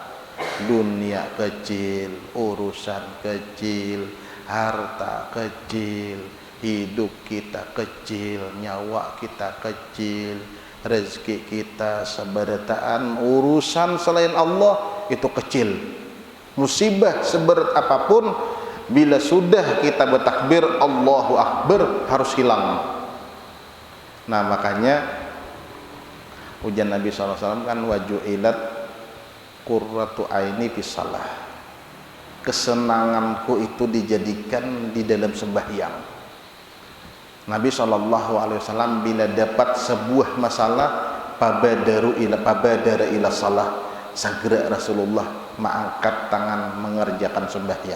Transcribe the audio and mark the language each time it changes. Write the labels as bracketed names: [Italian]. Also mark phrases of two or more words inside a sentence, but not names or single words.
[Indonesian] Dunia kecil, urusan kecil, harta kecil, hidup kita kecil, nyawa kita kecil, rezeki kita seberataan, urusan selain Allah itu kecil. Musibah seberat apapun, bila sudah kita bertakbir [Arabic] الله أكبر [Indonesian] harus hilang. Nah, makanya ujian Nabi SAW kan [Arabic] وجعلت قرة عيني في الصلاة. [Indonesian] Kesenanganku itu dijadikan di dalam sembahyang. Nabi SAW bila dapat sebuah masalah [Arabic] فبادر إلى الصلاة, [Indonesian] segera Rasulullah mengangkat tangan mengerjakan sembahyang.